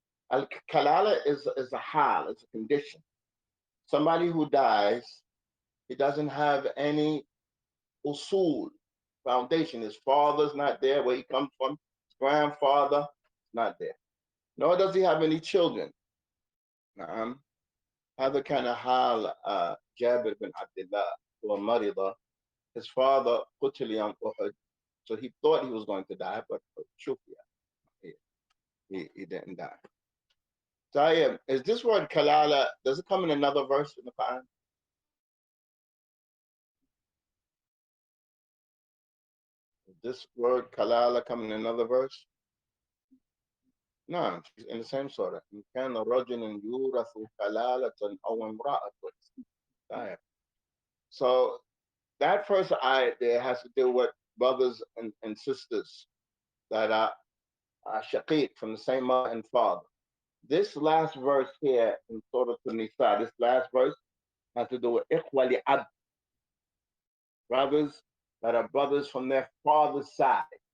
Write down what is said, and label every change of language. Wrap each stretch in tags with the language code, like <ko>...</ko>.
<en>Al-kalala is a hal, it's a condition. Somebody who dies, he doesn't have any usul, foundation. His father's not there, where he comes from. His grandfather is not there. Nor does he have any children.</en> <ar>نعم. هذا كان حال جابر بن عبد الله ومرض.</ar> <en>His father</en> <ar>قتل يوم أحد.</ar> <en>So he thought he was going to die, but he didn't die. Tayyib, is this word kalala, does it come in another verse in the Quran? Does this word kalala come in another verse? No, it's in the same surah.</en> <ar>إن كان رجل يورث كلالة أو امرأة. Tayyib.</ar> <en>So that first ayat there has to do with brothers and sisters that are shaqiq, from the same mother and father. This last verse here in Surah An-Nisa, this last verse has to do with ikhwa li'ab, brothers that are brothers from their father's side.</en>